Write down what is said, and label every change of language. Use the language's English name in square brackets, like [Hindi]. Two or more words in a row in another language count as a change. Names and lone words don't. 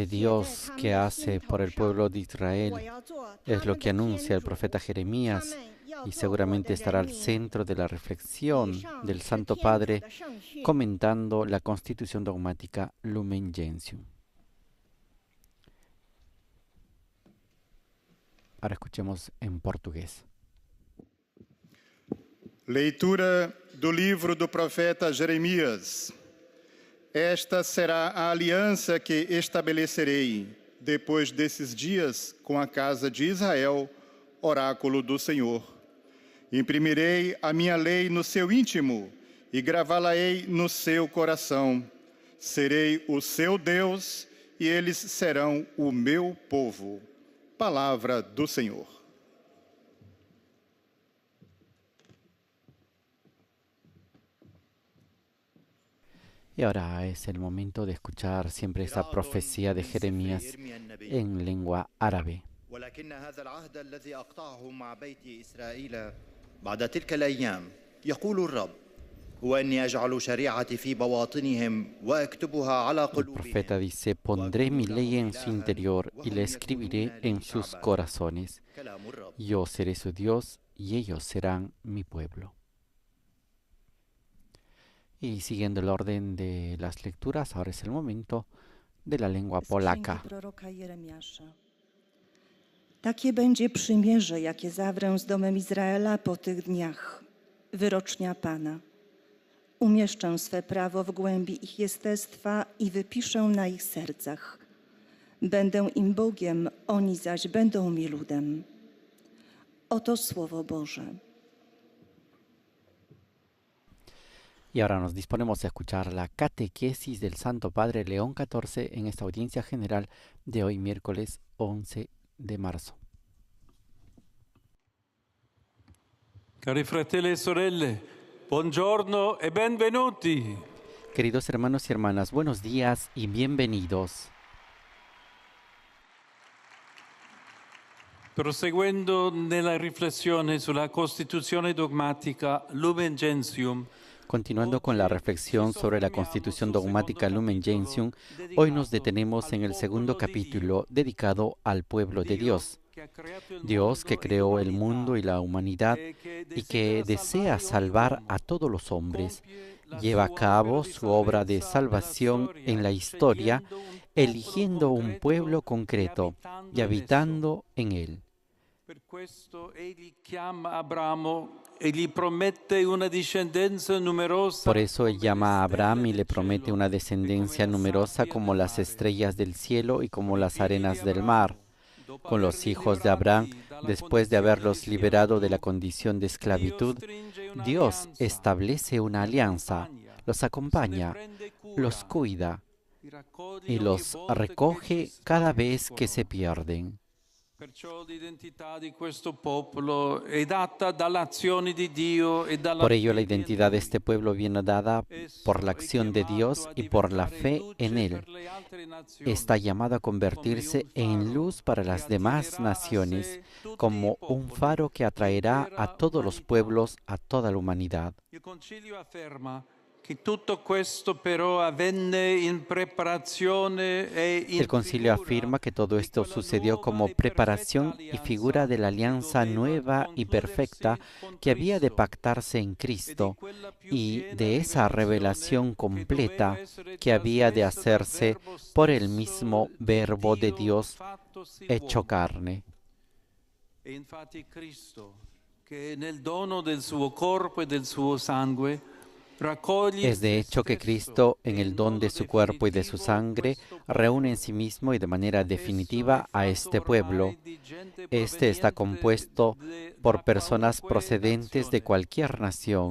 [Spanish] Dios que hace por el pueblo de Israel, es lo que anuncia el profeta Jeremías y seguramente estará al centro de la reflexión del Santo Padre comentando la Constitución dogmática Lumen Gentium. Ahora escuchemos en portugués. [Portuguese] Leitura do livro do profeta Jeremias. Esta será a aliança que estabelecerei depois desses dias com a casa de Israel, oráculo do Senhor. Imprimirei a minha lei no seu íntimo e gravá-la-ei no seu coração. Serei o seu Deus e eles serão o meu povo. Palavra do Senhor. [Spanish] Y ahora es el momento de escuchar siempre esa profecía de Jeremías en lengua árabe. [Arabic] ولكن هذا العهد الذي أقطعه مع بيت إسرائيل بعد تلك الأيام يقول الرب هو أني أجعل شريعتي في بواطنهم وأكتبها على [Spanish] El [Arabic] قلوبهم. [Spanish] profeta dice, pondré mi ley en su interior y la escribiré en sus corazones. Yo seré su Dios y ellos serán mi pueblo. Y siguiendo el orden de las lecturas, ahora es el momento de la lengua polaca. [Polish] Takie będzie przymierze, jakie zawrę z domem Izraela po tych dniach. Wyrocznia Pana. Umieszczę swe prawo w głębi ich jestestwa i wypiszę na ich sercach. Będę im Bogiem, oni zaś będą mi ludem. Oto Słowo Boże. [Spanish] Y ahora nos disponemos a escuchar la catequesis del Santo Padre León XIV en esta audiencia general de hoy miércoles 11 de marzo. [Italian] Cari fratelli e sorelle, buongiorno e benvenuti. [Spanish] Queridos hermanos y hermanas, buenos días y bienvenidos. [Italian] Proseguendo nella riflessione sulla Costituzione dogmatica Lumen Gentium, [Spanish] Continuando con la reflexión sobre la Constitución dogmática Lumen Gentium, hoy nos detenemos en el segundo capítulo dedicado al pueblo de Dios. Dios que creó el mundo y la humanidad y que desea salvar a todos los hombres, lleva a cabo su obra de salvación en la historia, eligiendo un pueblo concreto y habitando en él. [Italian] Per questo egli chiama Abramo e gli promette una discendenza numerosa. [Spanish] Por eso él llama a Abraham y le promete una descendencia numerosa como las estrellas del cielo y como las arenas del mar. Con los hijos de Abraham, después de haberlos liberado de la condición de esclavitud, Dios establece una alianza, los acompaña, los cuida y los recoge cada vez que se pierden. [Italian] Perciò l'identità di questo popolo è data dall'azione di Dio e dalla [Spanish] Por ello la identidad de este pueblo viene dada por la acción de Dios y por la fe en Él. Está llamado a convertirse en luz para las demás naciones, como un faro que atraerá a todos los pueblos, a toda la humanidad. [Italian] Il Concilio afferma che tutto questo però avvenne in preparazione e in [Spanish] El concilio afirma que todo esto sucedió como preparación y figura de la alianza nueva y perfecta que había de pactarse en Cristo y de esa revelación completa que había de hacerse por el mismo Verbo de Dios hecho carne. [Italian] E infatti Cristo, [Spanish] Es de hecho que Cristo, en el don de su cuerpo y de su sangre, reúne en sí mismo y de manera definitiva a este pueblo. Este está compuesto por personas procedentes de cualquier nación.